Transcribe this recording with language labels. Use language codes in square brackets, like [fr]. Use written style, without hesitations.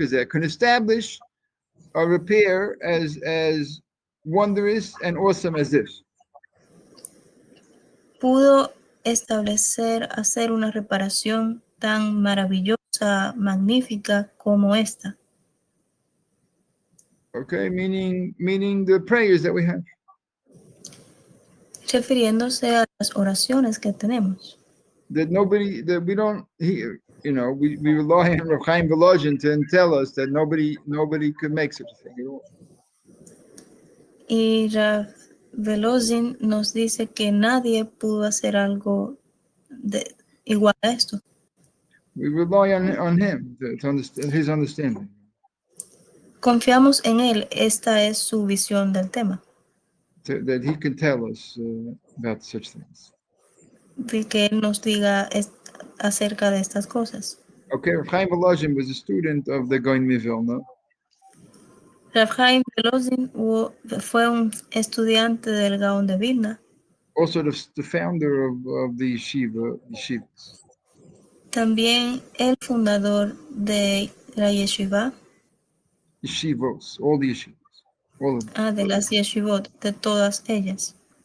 [en] can establish a repair as wondrous and awesome as this. [es] pudo hacer una reparación tan maravillosa, magnífica como esta. [en] Okay, meaning the prayers that we have. [es] Refiriéndose a las oraciones que tenemos. [en] That we don't hear, we rely on Rav Chaim Volozhin to tell us that nobody could make such a thing at all. [es] Y Rav Volozhin nos dice que nadie pudo hacer algo igual a esto. [en] We rely on him to understand his understanding. [es] Confiamos en él, esta es su visión del tema. [en] That he can tell us about such things. [es] De que él nos diga acerca de estas cosas. [en] Okay, Rav Chaim Volozhin was a student of the Gaon Mivilna. [es] Rav Chaim Volozhin fue un estudiante del Gaon de Vilna. [en] Also the founder of the yeshivas. [es] También el fundador de la yeshiva. [en] Yeshivos, all the yeshivas. All of them. [es] De las yeshivot, de todas ellas.